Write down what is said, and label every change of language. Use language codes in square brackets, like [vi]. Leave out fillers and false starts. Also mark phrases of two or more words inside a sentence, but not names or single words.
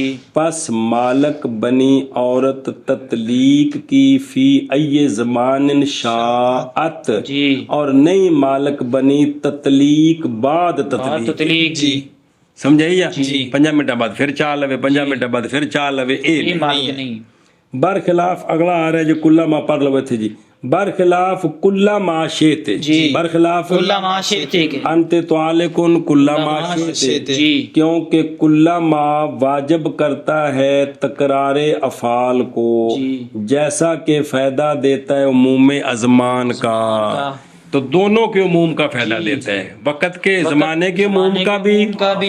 [ur] پس مالک بنی عورت تطلیق کی [ar] فی ای زمان شاءت، [ur] جی اور نئی مالک بنی تطلیق بعد تطلیق۔ تطلیق جی سمجھائیے؟ جی۔ 5 منٹ بعد پھر چا لوے، 5 منٹ بعد پھر چا لوے، یہ مالک نہیں۔ برخلاف اگلا آ رہا ہے جو [ar] کلا ما [ur] پڑھ لو تھے جی، برخلاف [ar] کلا ما شئت، [ur] جی برخلاف [ar] کلا ما شئت [ur] کے، [ar] انت تعلقن کلا ما شئت، [ur] جی کیونکہ [ar] کلا ما [ur] واجب کرتا ہے تکرار افعال کو، جی جیسا کہ فائدہ دیتا ہے عموم ازمان کا، تو دونوں کے عموم کا فائدہ دیتا ہے، وقت کے زمانے کے عموم کا بھی